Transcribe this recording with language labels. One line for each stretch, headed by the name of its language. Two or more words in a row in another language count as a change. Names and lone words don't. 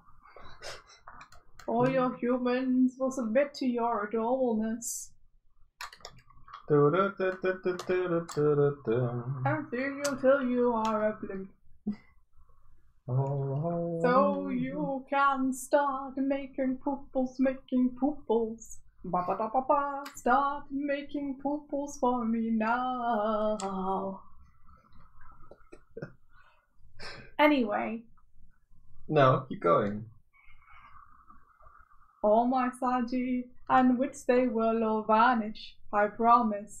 English: All your humans will submit to your adorableness. And feed you till you are a blimp. So you can start making pooples, making pooples. Ba ba ba ba ba. Start making pooples for me now. Anyway. No, keep going. All my sanity and wits they will all vanish, I promise.